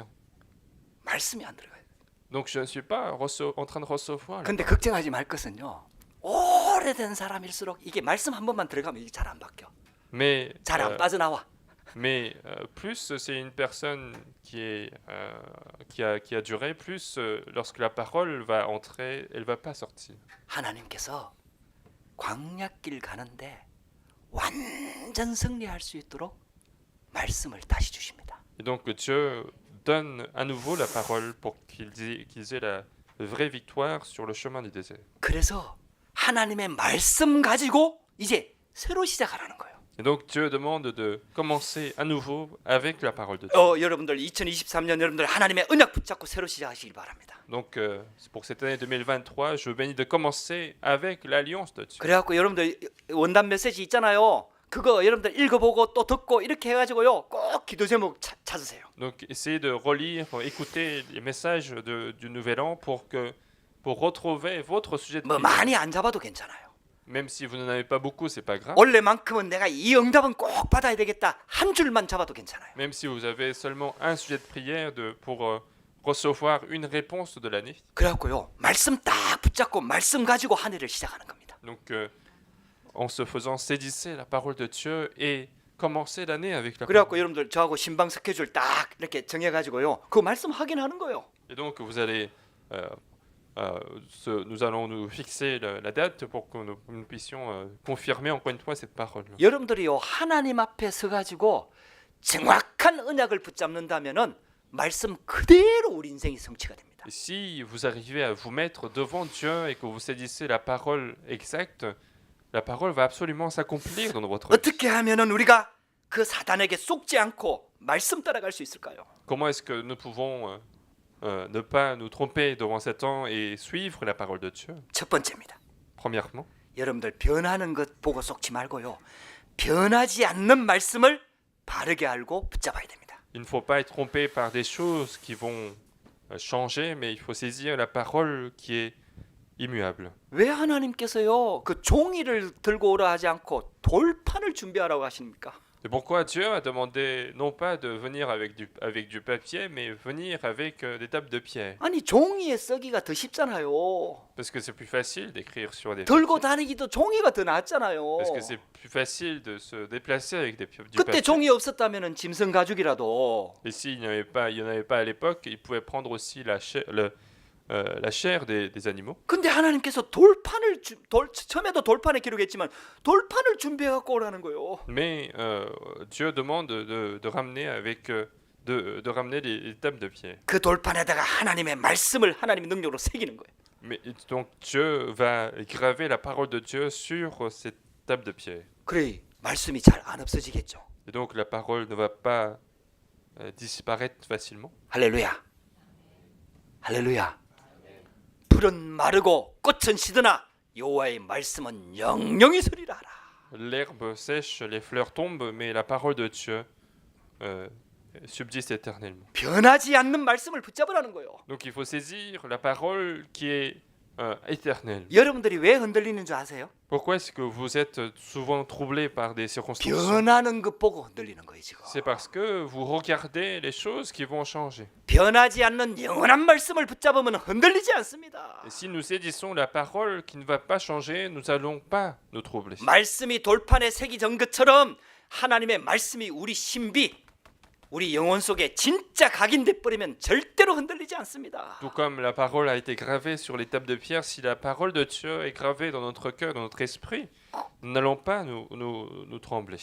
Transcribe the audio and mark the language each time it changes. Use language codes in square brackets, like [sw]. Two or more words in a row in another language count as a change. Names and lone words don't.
[ko] 말씀이 안 들어가요. [fr] Donc je ne suis pas en train de recevoir. [ko] 근데 걱정하지 말 것은요. 오래된 사람일수록 이게 말씀 한 번만 들어가면 이게 잘 안 바뀌어. [fr] Mais, [ko] 잘 안 빠져나와. [fr] plus c'est une personne qui a duré, plus lorsque la parole va entrer, elle va pas sortir. [ko] 하나님께서 광야길 가는데 완전 승리할 수 있도록 말씀을 다시 주십니다. [fr] Et donc Dieu donne à nouveau la parole pour qu'ils aient la vraie victoire sur le chemin du désert. [ko] 그래서 하나님의 말씀 가지고 이제 새로 시작하라는 거예요. [fr] Et donc Dieu demande de commencer à nouveau avec la parole de Dieu. [ko] 여러분들 2023년 여러분들 하나님의 언약 붙잡고 새로 시작하시길 바랍니다. [fr] Donc pour cette année 2023, je vous bénis de commencer avec l'alliance de Dieu. [ko] 그래갖고 여러분들 원단 메시지 있잖아요. 그거 여러분들 읽어보고 또 듣고 이렇게 해가지고요. 꼭 기도 제목 찾으세요. [fr] Donc essayez de relire, écouter les messages du Nouvel An pour retrouver votre sujet de [ko] 뭐 [fr] prière. [ko] 많이 안 잡아도 괜찮아요. [fr] Même si vous n'en avez pas beaucoup, c'est pas grave. [ko] 원래만큼은 내가 이 응답은 꼭 받아야 되겠다. 한 줄만 잡아도 괜찮아요. [fr] Même si vous avez seulement un sujet de prière pour recevoir une réponse de l'année. [ko] 그래갖고요. 말씀 딱 붙잡고 말씀 가지고 한 해를 시작하는 겁니다. [fr] Donc en se faisant saisissez la parole de Dieu et commencez l'année avec la parole. [ko] 그래갖고 여러분들 저하고 신방 스케줄 딱 이렇게 정해가지고요. 그 말씀 확인하는 거예요. [fr] Et donc vous allez nous allons nous fixer la date pour que nous puissions confirmer encore une fois cette parole. [ko] 여러분들이요 하나님 앞에 서가지고 정확한 언약을 붙잡는다면은 말씀 그대로 우리 인생이 성취가 됩니다. [fr] Et si vous arrivez à vous mettre devant Dieu et que vous saisissez la parole exacte, la parole va absolument s'accomplir dans votre vie. [ko] 어떻게 하면은 우리가 그 사단에게 속지 않고 말씀 따라갈 수 있을까요? [fr] Comment est-ce que nous pouvons ne pas nous tromper devant Satan et suivre la parole de Dieu? [ko] 첫 번째입니다. [fr] Premièrement, [ko] 여러분들 변하는 것 보고 속지 말고요. 변하지 않는 말씀을 바르게 알고 붙잡아야 됩니다. [fr] il ne faut pas être trompé par des choses qui vont changer, mais il faut saisir la parole qui est immuable. [ko] 왜 하나님께서요 그 종이를 들고 오라 하지 않고 돌판을 준비하라고 하십니까? [fr] C'est pourquoi Dieu a demandé non pas de venir avec du papier, mais venir avec des tables de pierre. [ko] 아니 종이에 쓰기가 더 쉽잖아요. [fr] Parce que c'est plus facile d'écrire sur des [ko] 들고 [fr] papiers. [ko] 다니기도 종이가 더 낫잖아요. [fr] Parce que c'est plus facile de se déplacer avec du [ko] 그때 [fr] papier. [ko] 종이 없었다면은 짐승 가죽이라도 [fr] Et s'il n'y en avait pas à l'époque, il pouvait prendre aussi la chair des animaux. [ko] 근데 하나님께서 돌판을 처음에도 돌판에 기록했지만 돌판을 준비해 갖고 오라는 거예요. [fr] Mais Dieu demande de ramener de ramener les tables de pierre. [ko] 그 돌판에다가 하나님의 말씀을 하나님의 능력으로 새기는 거예요. [fr] Mais donc Dieu va graver la parole de Dieu sur cette table de pierre. [ko] 그래 말씀이 잘 안 없어지겠죠. [fr] Et donc la parole ne va pas disparaître facilement. [ko] 할렐루야. 할렐루야. 풀은 마르고 꽃은 시드나 여호와의 말씀은 영영이 서리라 하라. [fr] L'herbe sèche, les fleurs tombent, mais la parole de Dieu subsiste éternellement. [ko] 변하지 않는 말씀을 붙잡으라는 거예요. [fr] Donc il faut saisir la parole qui est éternelle. [ko] 여러분들이 왜 흔들리는 줄 아세요? [fr] Pourquoi est-ce que vous êtes souvent troublés par des circonstances? [ko] 변하는 것 보고 흔들리는 거예요 지금. [fr] C'est parce que vous regardez les choses qui vont changer. [ko] 변하지 않는 영원한 말씀을 붙잡으면 흔들리지 않습니다. [fr] Et si nous saisissons la parole qui ne va pas changer, nous n'allons pas nous troubler. [ko] 말씀이 돌판에 새기던 것처럼 하나님의 말씀이 우리 신비 우리 영혼 속에 진짜 각인돼 버리면 절대로 흔들리지 않습니다. [fr] Tout comme la parole a été gravée sur les tables de pierre, si la parole de Dieu est gravée dans notre cœur, dans notre esprit, nous n'allons pas nous trembler.